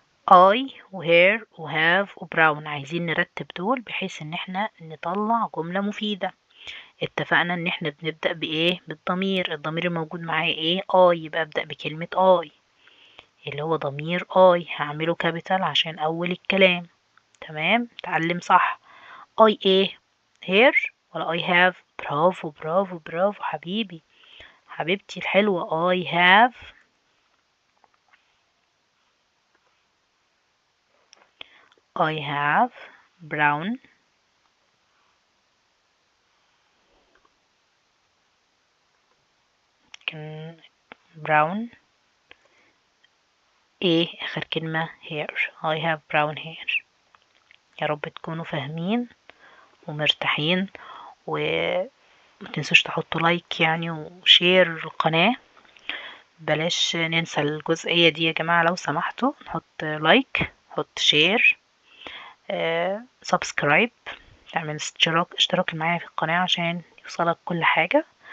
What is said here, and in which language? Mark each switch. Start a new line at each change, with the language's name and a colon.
English: I و her و have و brown.
Arabic: عايزين نرتب دول بحيث ان احنا نطلع جملة مفيدة. اتفقنا ان احنا بنبدأ بايه؟ بالضمير. الضمير الموجود معايا ايه؟ I. يبقى ابدأ بكلمة I اللي هو ضمير I. هعمله كابيتال عشان اول الكلام. تمام. تعلم صح. I ايه؟ here ولا
English: I have؟
Arabic: برافو برافو برافو حبيبي حبيبتي الحلوة.
English: I have brown كان brown
Arabic: ايه اخر كلمة؟
English: hair. I have brown hair.
Arabic: يا رب تكونوا فاهمين ومرتاحين، وما تنسوش تحطوا لايك يعني وشير القناة. بلاش ننسى الجزئية دي يا جماعة لو سمحتوا. نحط لايك، نحط شير، سبسكرايب، تعمل اشتراك معايا في القناة عشان يوصلك كل حاجة.